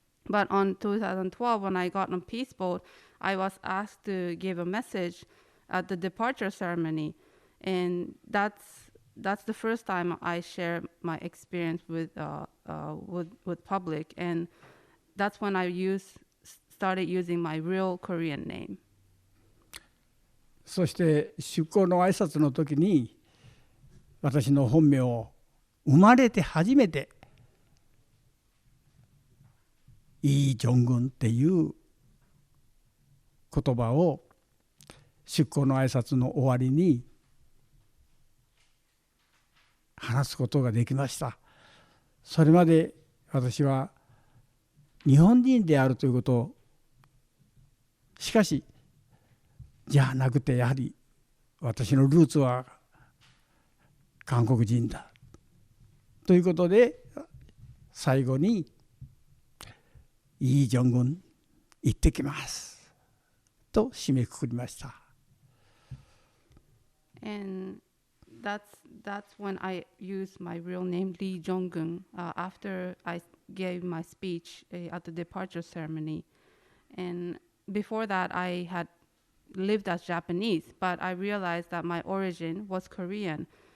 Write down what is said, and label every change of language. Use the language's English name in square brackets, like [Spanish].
[English] But on 2012, when I got on Peace Boat, I was asked to give a message at the departure ceremony, and that's the first time I shared my experience with public, and that's when I started using my real Korean name. [Japanese] そして出港の挨拶の時に、私の本名を生まれて初めてイ・ジョングンっていう言葉を出港の挨拶の終わりに話すことができました。それまで私は日本人であるということを、しかしじゃなくて、やはり私のルーツは韓国人だということで、最後にイ・ジョングン行ってきますと締めくくりました。 [English] And that's when I used my real name, Lee Jong-gun, after I gave my speech at the departure ceremony. And before that, I had lived as Japanese, but I realized that my origin was Korean.